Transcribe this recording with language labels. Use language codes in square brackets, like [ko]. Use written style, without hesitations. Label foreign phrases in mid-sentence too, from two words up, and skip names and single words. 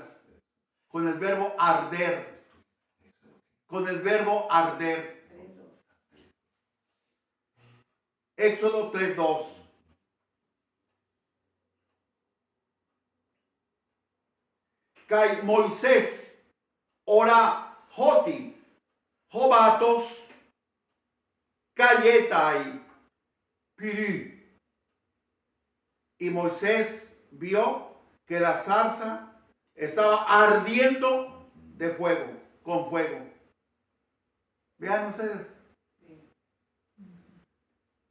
[es] Con el verbo arder. Con el verbo arder. Éxodo 3:2. [el] καὶ Μωυσῆς ὁρᾷ ὅτι ὁ βάτος καίεται πυρί. [es] Y Moisés vio que la zarza estaba ardiendo de fuego, con fuego. Vean ustedes.